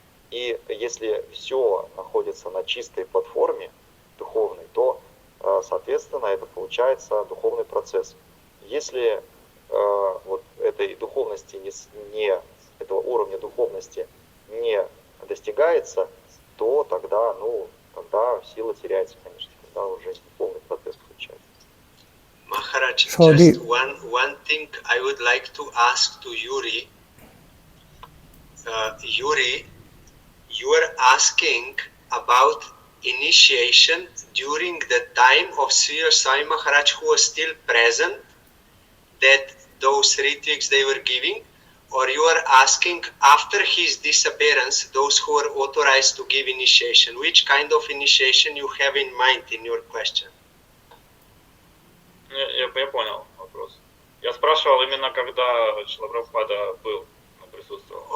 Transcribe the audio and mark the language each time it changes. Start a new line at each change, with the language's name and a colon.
Russian: И если все находится на чистой платформе духовной, то, соответственно, это получается духовный процесс. Если вот этой духовности этого уровня духовности не достигается, то тогда сила теряется, конечно, тогда уже духовный процесс включается.
English: Maharaj, just one thing I would like to ask to Yuri. Yuri, you are asking about initiation during the time of Sri Swami Maharaj, who was still present, that those ritviks they were giving, or you are asking after his disappearance, those who are authorized to give initiation. Which kind of initiation you have in mind in your question?
Russian: Я понял вопрос. Я спрашивал именно, когда Шрила Прабхупада присутствовал.